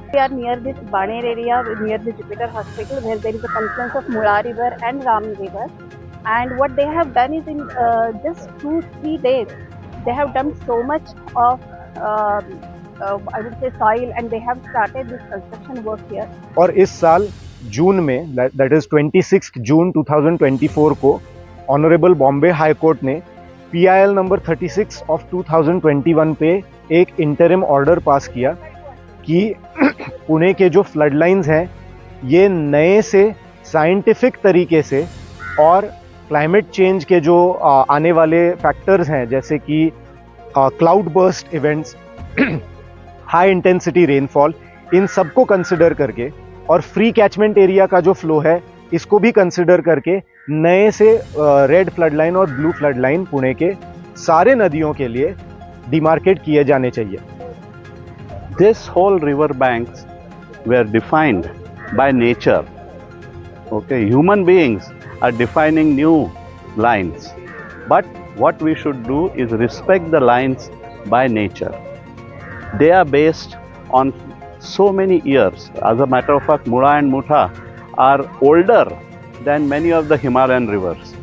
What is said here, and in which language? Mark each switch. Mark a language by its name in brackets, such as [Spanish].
[English] We are near this Baner area, near the Jupiter Hospital, where there is a confluence of Mula River and Ramnadi River. And what they have done is in just 2-3 days, they have done so much of I would say soil, and they have started this construction work here. [Hindi] और इस साल जून में [English] that is [Hindi] 26 जून 2024 को honourable Bombay high court ने PIL number 36 of 2021 पे एक interim order pass किया कि पुणे के जो फ्लड लाइन्स हैं ये नए से साइंटिफिक तरीके से और क्लाइमेट चेंज के जो आने वाले फैक्टर्स हैं जैसे कि cloud burst events, high intensity rainfall, इन सबको कंसिडर करके और फ्री कैचमेंट एरिया का जो फ्लो है इसको भी कंसिडर करके नए से रेड फ्लड लाइन और ब्लू फ्लड लाइन पुणे के सारे नदियों के लिए डिमार्केट किए जाने चाहिए. [English] This whole river banks were defined by nature. Okay, human beings are defining new lines, but what we should do is respect the lines by nature. They are based on so many years. As a matter of fact, Mula and Mutha are older than many of the Himalayan rivers.